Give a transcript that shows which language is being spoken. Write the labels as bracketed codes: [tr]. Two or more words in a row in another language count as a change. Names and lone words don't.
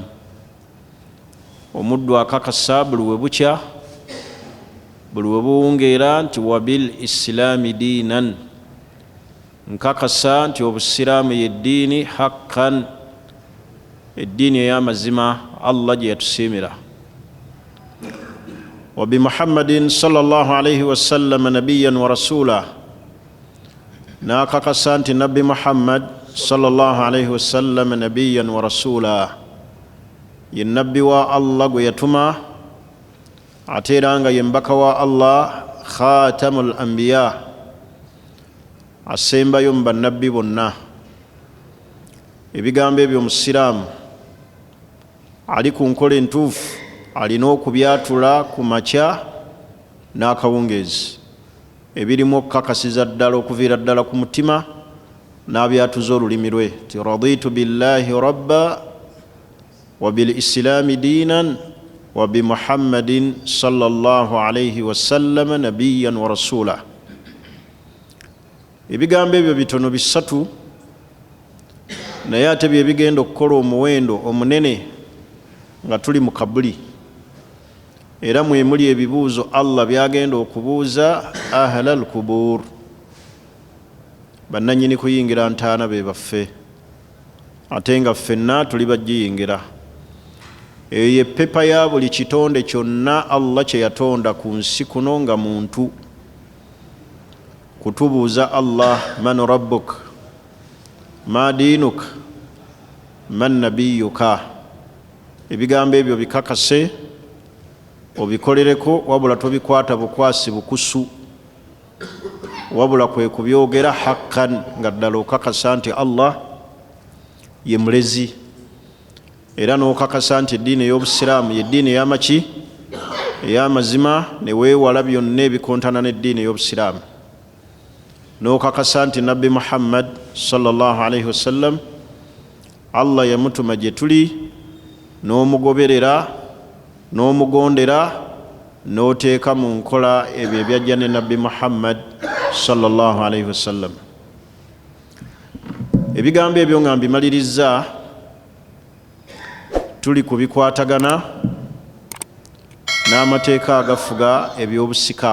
[lg] Omuddu akakasa buli we bukya, buli we buwungeera nti [ar] وبالإسلام دينا, [lg] nkakasa nti obusiraamu ye ddiini haqqan, eddiini ey'amazima Allah gye yatusiimira. [ar] وبمحمد صلى الله عليه وسلم نبيا ورسولا, [lg] n'akakasa nti Nabbi Muhammad [ar] صلى الله عليه وسلم نبيا ورسولا, [lg] ye nabbi wa Allah gwe yatuma ate era nga ye mbaka wa Allah, [ar] خاتم الأنبياء, [lg] asembayo mu bannabbi bonna. Ebigambo ebyo omusiraamu ali ku nkola entuufu alina okubyatula ku makya n'akawungeezi, ebirimu okukakasiza ddala okuviira ddala ku mutima n'abyatuza olulimi lwe ti [ar] رضيت بالله ربا وبالإسلام دينا وبمحمد صلى الله عليه وسلم نبيا ورسولا. [lg] Ebigambo ebyo bitono bisatu, naye ate bye bigenda okukola omuwendo omunene nga tuli mu kabuli, era mwe muli ebibuuzo Allah byagenda okubuuza [ar] أهل القبور, [lg] bannannyini kuyingira ntaana be baffe, ate nga ffenna tuli bajjiyingira. Eyo ye ppepa ya buli kitonde kyonna Allah kye yatonda ku nsi kuno nga muntu, kutubuuza Allah [ar] من ربك، ما دينك، من نبيك. [lg] Ebigambo ebyo bikakase, obikolereko, wabula tobikwata bukwasi bukusu, wabula kwe kubyogera haqqan, nga ddala okakasa nti Allah ye mulezi, era n'okakasa nti eddiini ey'obusiraamu ye ddiini ey'amaki, ey'amazima, ne weewala byonna ebikontana n'eddiini ey'obusiraamu. N'okakasa nti Nabbi Muhammad [ar] صلى الله عليه وسلم [lg] Allah yamutuma gye tuli, n'omugoberera n'omugondera, n'oteeka mu nkola ebyo ebyajja ne Nabbi Muhammad [ar] صلى الله عليه وسلم. [lg] ebigambo ebyo nga mbimaliriza tuli kubikwatagana n'amateeka agafuga ebyobusika.